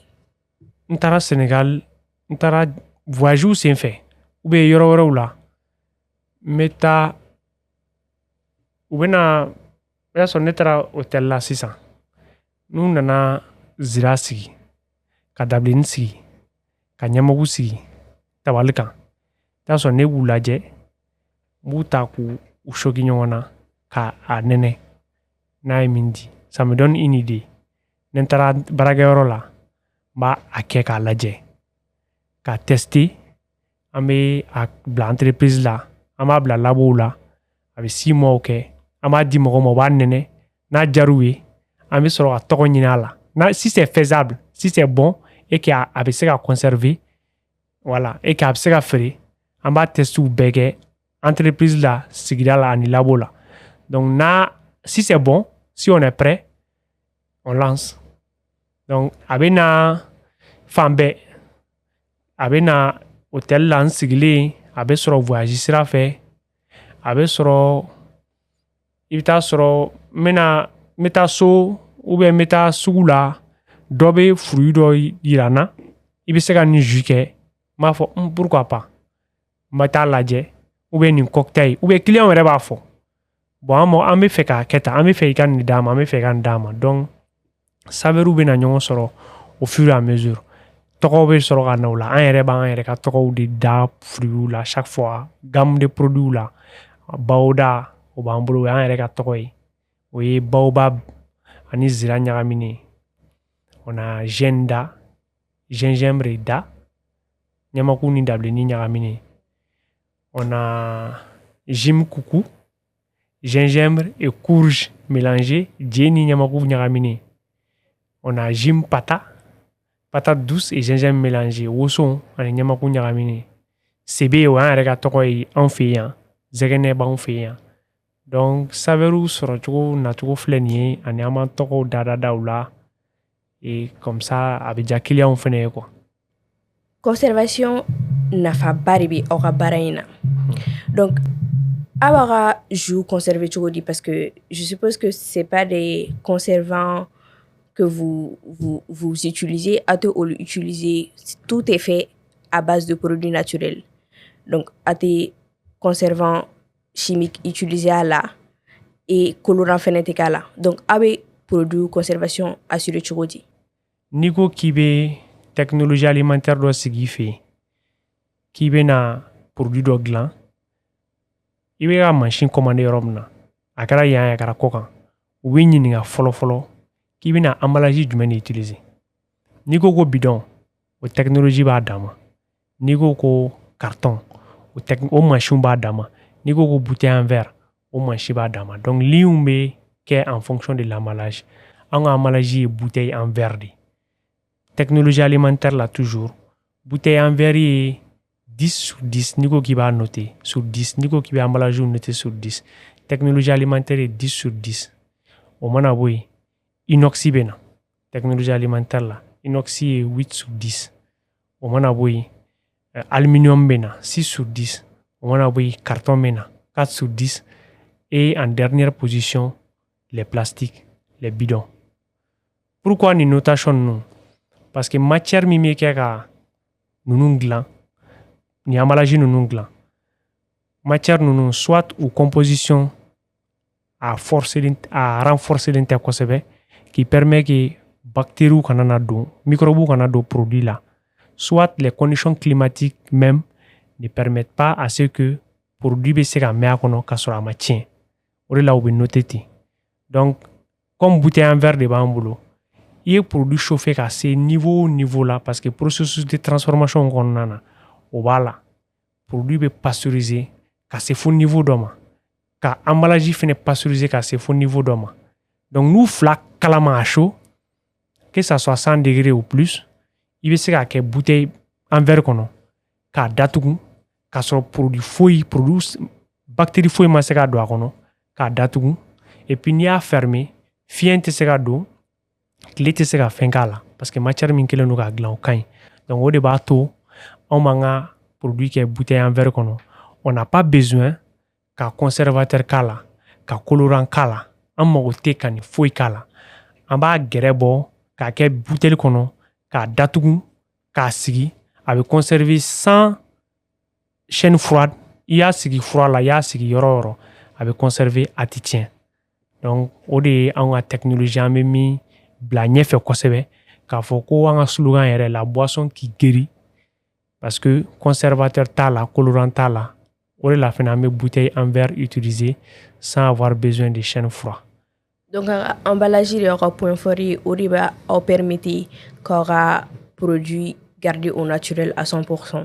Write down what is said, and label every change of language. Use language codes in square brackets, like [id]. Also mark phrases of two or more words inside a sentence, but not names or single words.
[bm] n taara Sénégal n taara voyage senfɛ [fr] ou bien [bm] yɔrɔ wɛrɛw la n bɛ taa u bɛna o y'a sɔrɔ ne taara hôtel la sisan n'u nana zira sigi ka dabileni sigi ka ɲɛmagu sigi tabali kan i t'a sɔrɔ ne b'u lajɛ n b'u ta k'u choquer ɲɔgɔn na ka a nɛnɛ n'a ye min di [fr] ça me donne une idée [bm] ni n taara baarakɛyɔrɔ la n b'a a kɛ k'a lajɛ k'a tester an bɛ a bila entreprise la an b'a bila labow la a bɛ 6 mois kɛ an b'a di mɔgɔ ma o b'a nɛnɛ n'a jar'u ye an bɛ sɔrɔ ka tɔgɔ ɲini a la [fr] si c'est faisable si c'est bon et que [bm] a bɛ se ka conserver [fr] voilà et que [bm] a bɛ se ka feere an b'a testiw bɛɛ kɛ entreprise la sigida la ani labo la [fr] donc si c'est bon si on est prêt on lance donc [bm] a bɛ na fan bɛɛ a bɛ na hôtel la n sigilen a bɛ sɔrɔ voyage sira fɛ a bɛ sɔrɔ i bɛ taa sɔrɔ n bɛ taa so [fr] ou bien [bm] n bɛ taa sugu la dɔ bɛ fruit dɔ yira n na i bɛ se ka nin jus kɛ n b'a fɔ [fr] pourquoi pas [bm] n bɛ taa lajɛ [fr] ou bien [bm] nin [fr] cocktail ou bien client [bm] yɛrɛ b'a fɔ bon an bɛ fɛ k'a kɛ tan an bɛ fɛ i ka nin d'a ma an bɛ fɛ i ka nin d'a ma [fr] donc saveurs [bm] bɛ na ɲɔgɔn sɔrɔ [fr] au fur et à mesure [bm] tɔgɔw bɛ sɔrɔ ka na o la an yɛrɛ b'an yɛrɛ ka tɔgɔw de da fruits la [fr] chaque fois gamme de produits [bm] la baoda o b'an bolo o y'an yɛrɛ ka tɔgɔ ye o ye baobab ani zira ɲagaminen [fr] on a gêne [bm] da gingembre da ɲamaku ni dabileni ɲagaminen [fr] on a gym [bm] kuku [fr] gingembre et courge mélangé [bm] je ni ɲamaku ɲagaminen [fr] on a gym patate douce et gingembre mélangé [bm] woson ani ɲamaku ɲagaminen sebe o y'an yɛrɛ ka tɔgɔ ye anw fɛ yan zɛgɛnɛ b'anw fɛ yan [fr] donc saveurs [bm] sɔrɔ cogo nacogo filɛ nin ye ani an b'an tɔgɔw da u la [fr] et comme ça [bm] a bɛ diya client fɛnɛ ye quoi conservation nafaba de bɛ aw ka baara in na donc aw b'a ka jus conserver cogo di [fr] parce que je suppose que c'est pas des conservants que vous utilisez à te utiliser tout est fait à base de produits naturels donc à tes conservants chimiques utilisés à la [bm] et colorant fɛnɛ tɛ k'a la donc aw bɛ [fr] produit conservation assurer [bm] cogo di n'i ko k'i bɛ [fr] technologie alimentaire [bm] dɔ sigi i fɛ yen k'i bɛna produit dɔ dilan i bɛ ka [fr] machine commandé [bm] yɔrɔ min na a kɛra yan a kɛra kɔ kan u bɛ ɲininka fɔlɔ k'i bɛna emballage jumɛn de utiliser n'i ko bidon o technologie b'a dan ma n'i ko carton o machine b'a dan ma N'i ko ko [fr] bouteille en verre [bm] o mansi b'a dama donc liw bɛ kɛ [fr] en fonction de [bm] l'emballage an ka emballage ye [fr] bouteille en verre [bm] de [fr] technologie alimentaire [bm] la toujours [fr] bouteille en verre [bm] ye 10 sur 10 n'i ko k'i b'a [fr] noter sur 10 [bm] n'i ko k'i bɛ [fr] emballage noter sur 10 technologie alimentaire [bm] ye 10 sur 10 o mana bɔ yen inox bɛ na [fr] technologie alimentaire [bm] la inox ye 8 sur 10 o mana bɔ yen aluminium bɛ na 6 sur 10 o mana bɔ yen carton bɛ na 4 sur 10 [fr] et en dernière position les plastiques les bidons pourquoi [bm] ni notation ninnu [fr] parce que matière [bm] min bɛ kɛ ka ninnu dilan ni emballage ninnu dilan matière ninnu [fr] soit ou composition [bm] a renforcer tɛ kosɛbɛ [fr] qui permet que bactéries [bm] kana na don microbes kana don produit la [fr] soit les conditions climatiques même ne permettent pas à ce que produit [bm] bɛ se ka mɛn a kɔnɔ ka sɔrɔ a ma tiɲɛ o de la u bɛ noter ten [fr] donc comme bouteille en verre [bm] de b'an bolo i ye [fr] produit chauffer [bm] ka se niveau la [fr] parce que processus de transformation [bm] kɔnɔna na o b'a la produit bɛ pasteuriser ka se fo niveau dɔ ma ka emballage fɛnɛ pasteuriser ka se fo niveau dɔ ma donc n'u fila kalama [fr] à chaud que ça soit 100 degrés ou plus [bm] i bɛ se k'a kɛ [fr] bouteille en verre [bm] kɔnɔ k'a datugu k'a sɔrɔ [fr] produit bactérie [bm] foyi ma se ka don a kɔnɔ k'a datugu [fr] et puis [bm] n'i y'a fermer fiɲɛ tɛ se ka don tile tɛ se ka fɛn k'a la [fr] parce que matière [bm] min kɛlen don k'a dilan o ka ɲi donc o de b'a to anw b'an ka produit kɛ [fr] bouteille en verre [bm] kɔnɔ [fr] on n'a pas besoin [bm] ka conservateur k'a la ka colorant k'a la an mago tɛ ka nin foyi k'a la an b'a gɛrɛ bɔ k'a kɛ bouteille kɔnɔ k'a datugu k'a sigi a bɛ [fr] conserver sans chaîne froide [bm] i y'a sigi fura la i y'a sigi yɔrɔ o yɔrɔ a bɛ conserver a tɛ tiɲɛ donc o de ye anw ka technologie an bɛ min bila ɲɛfɛ kosɛbɛ k'a fɔ ko an ka slogan yɛrɛ la [fr] boisson qui guérit parce que conservateur [bm] t'a la colorant t'a la o de la fana an bɛ [fr] bouteille en verre utiliser sans avoir besoin de chaîne froide. [bm] Donc emballage de aw ka [fr] point fort [bm] ye o de b'a aw permettre k'aw ka [fr] produit garder au naturel à 100%.